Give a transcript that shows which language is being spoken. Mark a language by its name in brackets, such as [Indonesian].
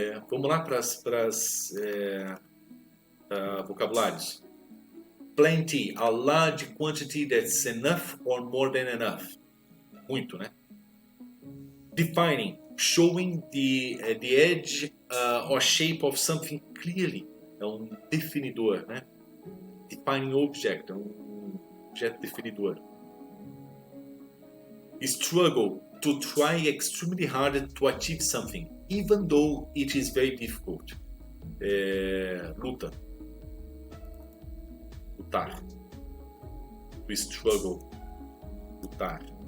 [Portuguese] Vamos lá para vocabulários. [English] Plenty, a large quantity that's enough or more than enough. [Portuguese] Muito, né? [English] Defining, showing the edge or shape of something clearly. [Portuguese] É um definidor, né? [English] Defining object, [Portuguese] é um objeto definidor. [English] Struggle, to try extremely hard to achieve something, even though it is very difficult. Luta. [Portuguese] Lutar. [English] To struggle. [Portuguese] Lutar.